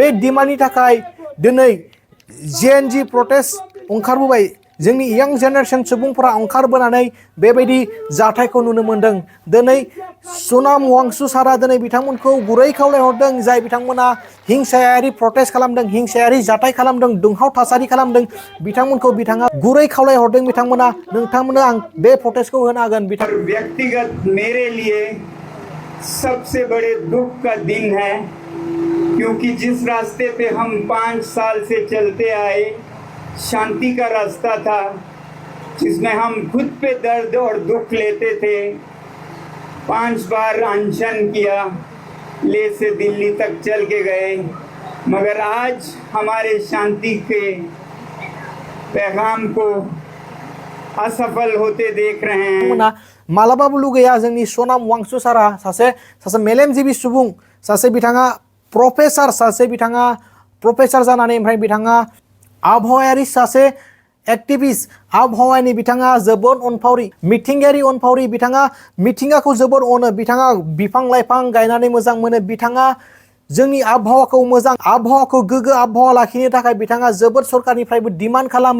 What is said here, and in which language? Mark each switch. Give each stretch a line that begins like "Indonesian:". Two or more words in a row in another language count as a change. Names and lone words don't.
Bodo: डिमान्डनि थाखाय दिनै
English: Gen Z protest
Bodo: ओंखारबोबाय जोंनि यां जेनेरेसन सुबुंफोरा ओंखारबोनानै बेबायदि जाथायखौ नुनो मोनदों दिनै सनाम वांचुक सारा दिनै बिथांमोनखौ गुरै खावलायहरदों जाय बिथांमोना हिंसायारि प्रटेस्ट खालामदों हिंसायारि जाथाय खालामदों दुंहाव थासारि खालामदों बिथांमोनखौ बिथाङा गुरै खावलायहरदों नोंथांमोननो आं बे प्रटेस्टखौ होनो हागोन
Hindi: व्यक्तिगत मेरे लिए सबसे बड़े दुख का दिन है क्योंकि जिस रास्ते पे हम 5 साल से चलते आए शांति का रास्ता था, जिसमें हम खुद पे दर्द और दुख लेते थे। 5 बार अनशन किया, ले से दिल्ली तक चल के गए, मगर आज हमारे शांति के पैगाम को असफल होते देख रहे हैं।
Bodo: मालाबाबो लुगैया जोंनि सनाम वांसु सारा सासे मेलेमजिबि सुबुं, सासे बिथाङा प्रफेसार जानानै ओमफ्राय बिथाङा आबहावायारि सासे एक्टिभिस्ट, आबहावानि बिथाङा जोबोद अनफावरि, मिथिंगायारि अनफावरि, बिथाङा मिथिंगाखौ जोबोद अनो, बिथाङा बिफां लाइफां गायनानै मोजां मोनो, बिथाङा जोंनि आबहावाखौ मोजां आबहावाखौ गोग्गो आबहावा लाखिनो थाखाय बिथाङा जोबोद सरकारनिफ्रायबो डिमान्ड खालामो।